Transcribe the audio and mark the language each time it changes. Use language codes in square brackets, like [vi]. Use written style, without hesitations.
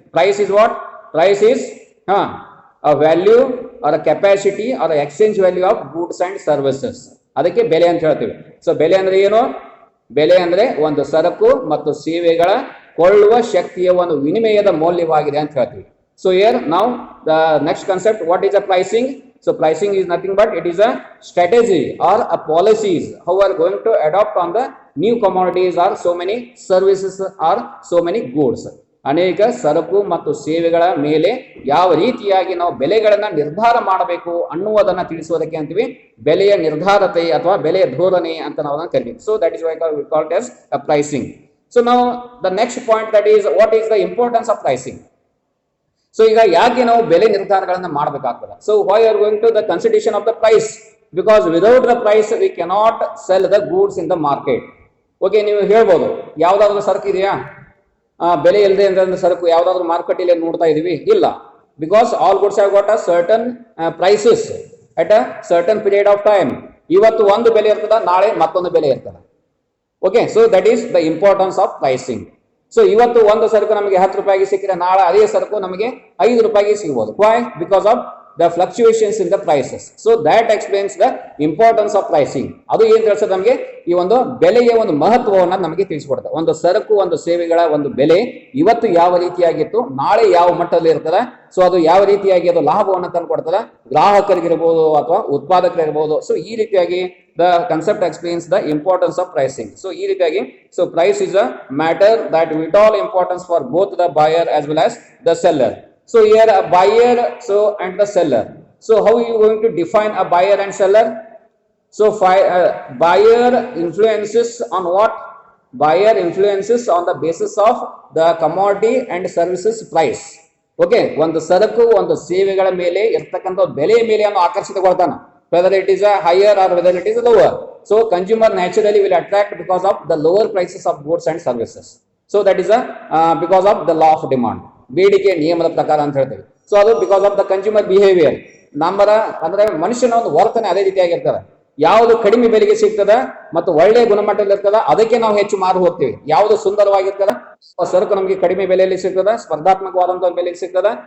[en] Price is what? Price is a value or a capacity or a exchange value of goods and services. [kn] ಅದಕ್ಕೆ ಬೆಲೆ ಅಂತ ಹೇಳ್ತೀವಿ. So ಬೆಲೆ ಅಂದ್ರೆ ಏನು? ಬೆಲೆ ಅಂದ್ರೆ ಒಂದು ಸರಕು ಮತ್ತು ಸೇವೆಗಳ ಕೊಳ್ಳುವ ಶಕ್ತಿಯ ಒಂದು ವಿನಿಮಯದ ಮೌಲ್ಯವಾಗಿದೆ ಅಂತ ಹೇಳ್ತೀವಿ. [en] So here ನಾವು the next concept, what is a pricing? So pricing is nothing but it is a strategy or a policies how we are going to adopt on the new commodities or so many services or so many goods. [kn] ಅನೇಕ ಸರಕು ಮತ್ತು ಸೇವೆಗಳ ಮೇಲೆ ಯಾವ ರೀತಿಯಾಗಿ ನಾವು ಬೆಲೆಗಳನ್ನ ನಿರ್ಧಾರ ಮಾಡಬೇಕು ಅನ್ನುವುದನ್ನ ತಿಳಿಸುವುದಕ್ಕೆ ಅಂತೀವಿ ಬೆಲೆಯ ನಿರ್ಧಾರತೆ ಅಥವಾ ಬೆಲೆಯ ಧೋರಣೆ ಅಂತ ನಾವು ಅದನ್ನ ಕರಿತೀವಿ. [en] So that is why we call it as pricing. So ನಾವು the next point, that is what is the importance of pricing. So [kn] ಈಗ ಯಾಕೆ ನಾವು ಬೆಲೆ ನಿರ್ಧಾರಗಳನ್ನ ಮಾಡಬೇಕಾಗ್ತದೆ? [en] So why are going to the consideration of the price? Because without the price we cannot sell the goods in the market. Okay, [kn] ನೀವು ಹೇಳ್ಬೋದು ಯಾವ್ದಾದ್ರು ಸರಕು ಇದೆಯಾ, ಬೆಲೆ ಇಲ್ಲದೆ ಅಂದ್ರೆ ಸರಕು ಯಾವ್ದಾದ್ರು ಮಾರುಕಟ್ಟೆಯಲ್ಲಿ ನೋಡ್ತಾ ಇದೀವಿ? ಇಲ್ಲ. [en] Because all goods have got a certain prices at a certain period of time. [kn] ಇವತ್ತು ಒಂದು ಬೆಲೆ ಇರ್ತದ, ನಾಳೆ ಮತ್ತೊಂದು ಬೆಲೆ ಇರ್ತದ. Okay, [en] So that is the importance of pricing. [kn] So ಇವತ್ತು ಒಂದು ಸರಕು ನಮಗೆ 10 ರೂಪಾಯಿಗೆ ಸಿಕ್ಕಿದ್ರೆ ನಾಳೆ ಅದೇ ಸರಕು ನಮಗೆ 5 ರೂಪಾಯಿಗೆ ಸಿಗಬಹುದು. [en] Why? Because of the fluctuations in the prices. So that explains the importance of pricing. [kn] ಅದು ಏನ್ ತಿಳಿಸುತ್ತೆ ನಮಗೆ? ಈ ಒಂದು ಬೆಲೆಯ ಒಂದು ಮಹತ್ವವನ್ನು ನಮಗೆ ತಿಳಿಸಿಕೊಡುತ್ತೆ. ಒಂದು ಸರಕು, ಒಂದು ಸೇವೆಗಳ ಒಂದು ಬೆಲೆ ಇವತ್ತು ಯಾವ ರೀತಿಯಾಗಿತ್ತು, ನಾಳೆ ಯಾವ ಮಟ್ಟದಲ್ಲಿ ಇರ್ತದೆ, ಸೊ ಅದು ಯಾವ ರೀತಿಯಾಗಿ ಅದು ಲಾಭವನ್ನು ತಂದು ಕೊಡ್ತದೆ, ಗ್ರಾಹಕರಿಗಿರಬಹುದು ಅಥವಾ ಉತ್ಪಾದಕರಿಗಿರಬಹುದು. [en] So ಈ ರೀತಿಯಾಗಿ the concept explains the importance of pricing. So ಈ ರೀತಿಯಾಗಿ, so price is a matter that vital importance for both the buyer as well as the seller. So here a buyer, so and the seller. So how are you going to define a buyer and seller? So buyer influences on what? Buyer influences on the basis of the commodity and services price. [kn] Okay, ಒಂದು ಸರಕು, ಒಂದು ಸೇವೆಗಳ ಮೇಲೆ ಇರ್ತಕ್ಕಂಥ ಬೆಲೆಯ ಮೇಲೆ ಅವನು ಆಕರ್ಷಿತಗೊಳ್ತಾನೆ, [en] whether it is a higher or whether it is a lower. So consumer naturally will attract because of the lower prices of goods and services. So that is because of the law of demand. [kn] ಬೇಡಿಕೆ ನಿಯಮದ ಪ್ರಕಾರ ಅಂತ ಹೇಳ್ತೇವೆ. So ಅದು [en] Because of the consumer behaviour. [kn] ಅಂದ್ರೆ ಮನುಷ್ಯನ ಒಂದು ವರ್ತನೆ ಅದೇ ರೀತಿಯಾಗಿರ್ತದೆ. ಯಾವುದು ಕಡಿಮೆ ಬೆಲೆಗೆ ಸಿಗ್ತದ ಮತ್ತು ಒಳ್ಳೆಯ ಗುಣಮಟ್ಟದಲ್ಲಿ ಇರ್ತದ ಅದಕ್ಕೆ ನಾವು ಹೆಚ್ಚು ಮಾರು ಹೋಗ್ತೀವಿ. ಯಾವುದು ಸುಂದರವಾಗಿರ್ತದ, ಸರಕು ನಮಗೆ ಕಡಿಮೆ ಬೆಲೆಯಲ್ಲಿ ಸಿಗ್ತದ, ಸ್ಪರ್ಧಾತ್ಮಕವಾದಂತಹ ಬೆಲೆಗೆ ಸಿಗ್ತದ.